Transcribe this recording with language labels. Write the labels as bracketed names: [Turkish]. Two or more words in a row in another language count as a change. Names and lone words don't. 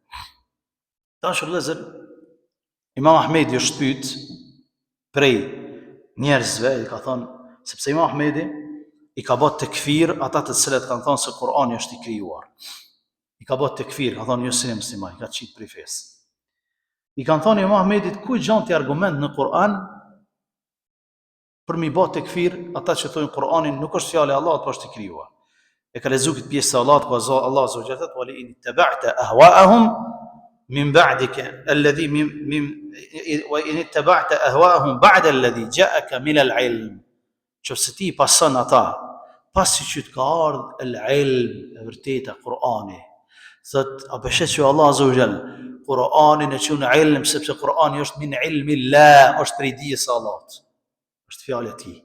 [Albanian] Tash vëllezër, Imam Ahmedi është pyet prej njerëzve, i ka thonë, sepse Imam Ahmedi i ka bërë tekfir ata të cilët kanë thonë se Kurani është i krijuar. I ka bërë tekfir, ka thonë jo se musliman, i ka qitë prej fesë. I kanë thonë Imam Ahmedit ku gjan ti argument në Kur'an për mi bë tekfir ata që thonë Kur'ani nuk është fjalë e Allahut, por është i krijuar. E ka lexuar këtë pjesë e Allahut ku [Arabic] الله عز وجل [Albanian] thotë: [Arabic] "وإن اتبعت أهواءهم من بعد الذي وإن اتبعت أهواءهم بعد الذي جاءك من العلم." [Albanian] Nëse ti pason ata pasi që të ka ardhur el-'ilm, e vërteta Kur'ani. Thot a beshet që Allah [Arabic] عز وجل [Albanian] Kur'anin e qunë ilm sepse Kur'ani është [Arabic] من علم الله, [Albanian] është prej dijes së Allahut. Është fjalë e tij.